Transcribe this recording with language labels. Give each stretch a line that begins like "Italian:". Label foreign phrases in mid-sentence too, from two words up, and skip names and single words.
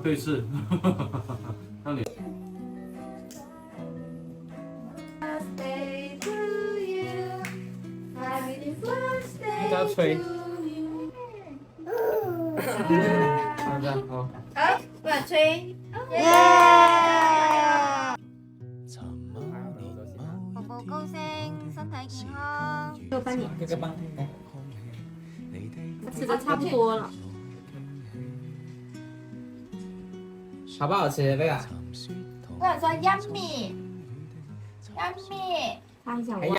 Chinese: 對視，讓你。你要吹。好。好，不然吹。寶寶高興，身體健康。就幫你。這個幫。吃的差不多了。好不好吃？這個？我想說
English: yummy，yummy。
Chinese: 看一下我。